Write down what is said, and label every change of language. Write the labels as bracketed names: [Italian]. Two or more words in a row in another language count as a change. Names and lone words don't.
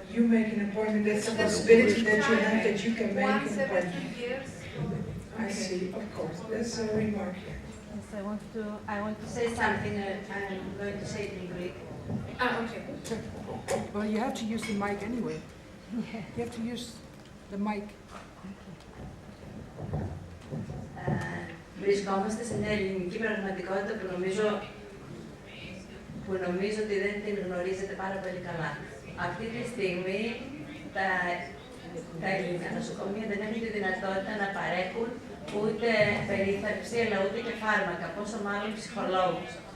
[English] You make an appointment. That's a possibility that you have, that you can make Once an every appointment. 2 years. I see, of course. That's a remark here. Yes, I want to say something. I'm going to say it in Greek. Okay. Well, you have to use the mic anyway. You have to use the mic. [Greek] Βρισκόμαστε σε μια ελληνική πραγματικότητα που νομίζω ότι δεν την γνωρίζετε πάρα πολύ καλά. Αυτή τη στιγμή τα ελληνικά νοσοκομεία δεν έχουν τη δυνατότητα να παρέχουν ούτε περίθαλψη, αλλά ούτε και φάρμακα, πόσο μάλλον ψυχολόγους.